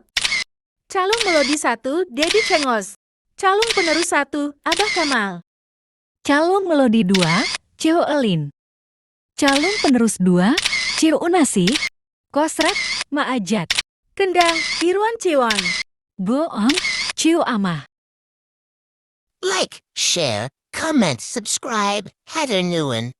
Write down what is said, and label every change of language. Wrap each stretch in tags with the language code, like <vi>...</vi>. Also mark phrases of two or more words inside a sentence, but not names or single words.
<su>Calung melodi 1, Dedi Cengos. Calung penerus 1, Abah Kamal. Calung melodi 2, Cio Elin. Calung penerus 2, Cio Unasi. Kosrat, Maajat. Kendang, Irwan Ciwon. Boong, Cio Amah.</su> <en>Like, share, comment, subscribe, Heather Newen.</en>